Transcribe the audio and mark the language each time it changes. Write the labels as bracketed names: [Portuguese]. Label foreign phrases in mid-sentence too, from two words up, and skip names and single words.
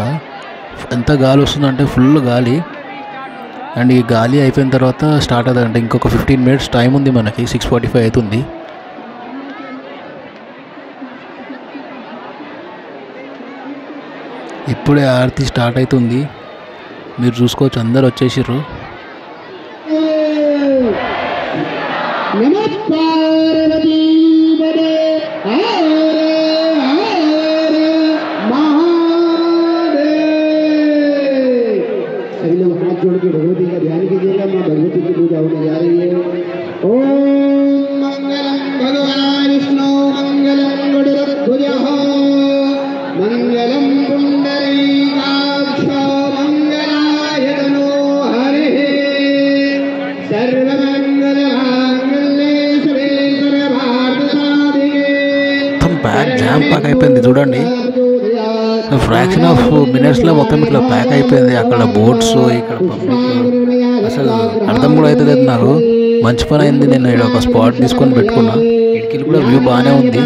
[Telugu] ఎంత గాలి వస్తుందంటే ఫుల్ గాలి. అండ్ ఈ గాలి అయిపోయిన తర్వాత స్టార్ట్ అవుతుందంటే ఇంకొక 15 [English] minutes time [Telugu] ఉంది మనకి, 6:45 అవుతుంది. ఇప్పుడే ఆరతి స్టార్ట్ అవుతుంది, మీరు చూసుకోవచ్చు అందరు వచ్చేసారు. [Sanskrit] नमः पार्वती पदे हर हर महादेव। [Hindi] सभी लोग हाथ जोड़ के भगवती का ध्यान कीजिएगा। माँ भगवती की पूजा होने जा रही है। [Sanskrit] ओम मंगलम भगवान विष्णु मंगलम गरुड़ध्वजः मंगलम पुंडरीकाक्ष मंगलाय तनो हरिः सर्वमंगलमांगल्ये शिवे सर्वार्थसाधिके। [Telugu] మొత్తం [English] pack jam pack [Telugu] అయిపోయింది చూడండి. [English] fraction of minutes [Telugu] మొత్తం ఇట్లా ప్యాక్ అయిపోయింది. అక్కడ బోట్స్, ఇక్కడ పబ్లిక్, అసలు అర్థం కూడా అవుతుంది నాకు. మంచి పని అయింది, నేను ఇక్కడ ఒక స్పాట్ తీసుకొని పెట్టుకున్నా. ఇటుకలు కూడా వ్యూ బాగానే ఉంది.